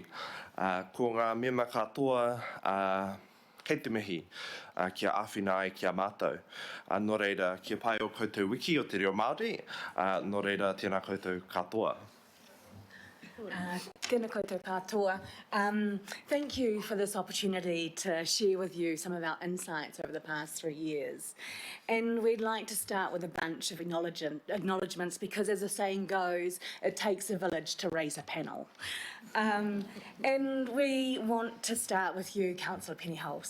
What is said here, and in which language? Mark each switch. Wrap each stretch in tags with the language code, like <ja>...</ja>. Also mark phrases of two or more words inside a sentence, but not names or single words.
<mi>Ko ngā mema katoa, kei te mihi kia āwhina ai kia mātou. Nō reira, kia pai o koutou wiki o te reo Māori, nō reira tēnā koutou katoa. Tēnā koutou katoa.</mi> <en>Thank you for this opportunity to share with you some of our insights over the past 3 years. And we'd like to start with a bunch of acknowledgements because, as the saying goes, it takes a village to raise a panel. And we want to start with you, Councillor Penny Hulse.</en>